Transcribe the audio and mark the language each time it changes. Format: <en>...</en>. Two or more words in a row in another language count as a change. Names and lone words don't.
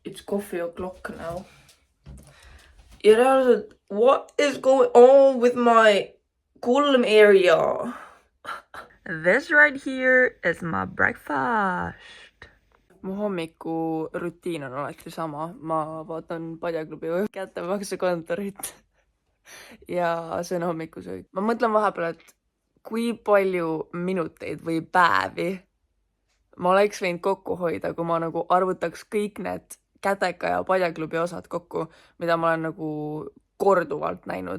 <en>coffee o'clock now.</en> <et>Ja reaalselt,</et> <en>what is going on with my kulm area? This right here is my breakfast.</en> <et>Mu hommikurutiin on alati sama. Ma vaatan Padjaklubi kättemaksukontorit ja söön hommikusöök. Ma mõtlen vahepeal, et kui palju minuteid või päevi ma oleks võinud kokku hoida, kui ma nagu arvutaks kõik need Käteka ja Padjaklubi osad kokku, mida ma olen nagu korduvalt näinud.</et>